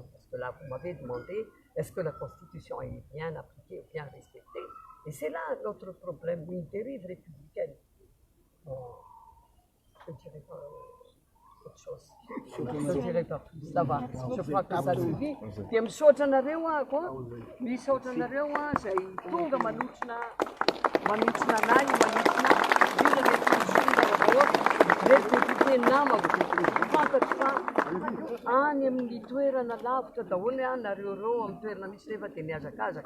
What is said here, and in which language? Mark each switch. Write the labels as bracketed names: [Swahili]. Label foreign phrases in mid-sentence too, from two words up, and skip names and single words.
[French] Parce que là, vous m'avez demandé, est-ce que la Constitution est bien appliquée, bien respectée? Et c'est là notre problème, une dérive républicaine. Bon, je ne dirais pas autre chose. Je ne dirais pas plus. Ça va, je crois que ça suffit. [Malagasy] Dia misaotra anareo ako, misaotra anareo izay tonga manotrina anay, manotrina reto namako fantatro fa any amin'ny toerana lavitra daholo nareo reo amin'ny toerana misy rehefa dia mihazakazaka.